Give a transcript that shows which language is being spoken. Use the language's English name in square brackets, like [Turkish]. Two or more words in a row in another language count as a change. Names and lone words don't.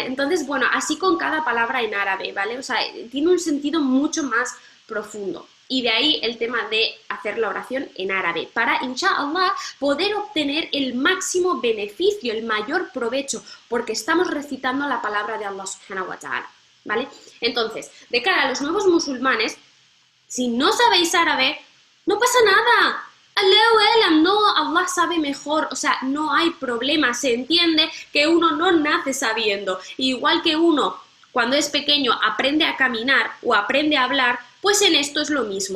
[Spanish] Entonces, bueno, así con cada palabra en árabe, ¿vale? O sea, tiene un sentido mucho más profundo. Y de ahí el tema de hacer la oración en árabe, para, inshallah, poder obtener el máximo beneficio, el mayor provecho, porque estamos recitando la palabra de Allah [Arabic] سبحانه وتعالى, [Spanish] ¿vale? Entonces, de cara a los nuevos musulmanes, si no sabéis árabe, no pasa nada. No, Allah sabe mejor, o sea, no hay problema, se entiende que uno no nace sabiendo, igual que uno cuando es pequeño aprende a caminar o aprende a hablar, pues en esto es lo mismo.